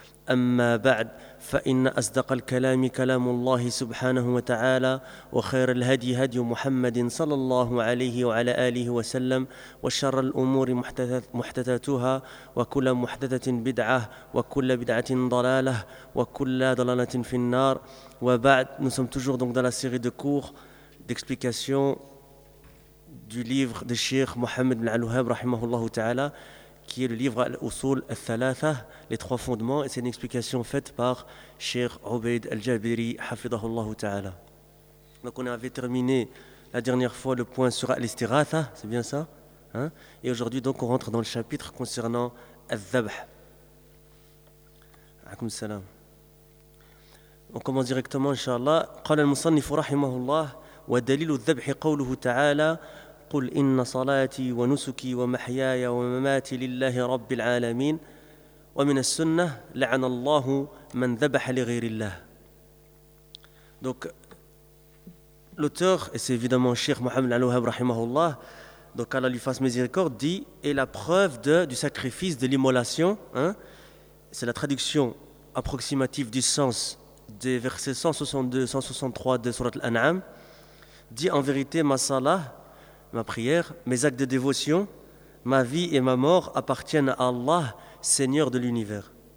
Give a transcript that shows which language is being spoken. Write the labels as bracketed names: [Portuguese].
[Arabic] أما بعد، فإن أصدق الكلام كلام الله سبحانه وتعالى، وخير الهدي هدي محمد صلى الله عليه وعلى آله وسلم، وشر الأمور محدثاتها، وكل محدثة بدعة، وكل بدعة ضلالة، وكل ضلالة في النار. [French] وبعد، nous sommes toujours donc dans la série de cours d'explication du livre de Sheikh Mohammed bin Al-Wahhab rahimahullah ta'ala, qui est le livre Al-Usul Al-Thalatha, les trois fondements, et c'est une explication faite par Cheikh Obeid Al-Jabiri, hafidahullah ta'ala. Donc on avait terminé la dernière fois le point sur Al-Istighatha, c'est bien ça, hein? Et aujourd'hui donc on rentre dans le chapitre concernant Al-Dhabh. A'akum salam. On commence directement, inshallah. [Arabic] Qala al-musannifu rahimahullah, wa dalilu al-dhabhi qawluhu ta'ala, قل إن صلاتي ونسكي ومحياي ومماتي لله رب العالمين. ومن السنة لعن الله من ذبح لغير الله. [French] Donc l'auteur, et c'est évidemment Cheikh Mohammed Al-Wahhab rahimahullah, donc Allah lui fasse miséricorde, dit: et la preuve du sacrifice de l'immolation, hein, c'est la traduction approximative du sens des versets 162-163 de sourate Al-An'am, dit: en vérité, ma salat, ma prière, mes actes de dévotion, ma vie et ma mort appartiennent à Allah, Seigneur de l'univers.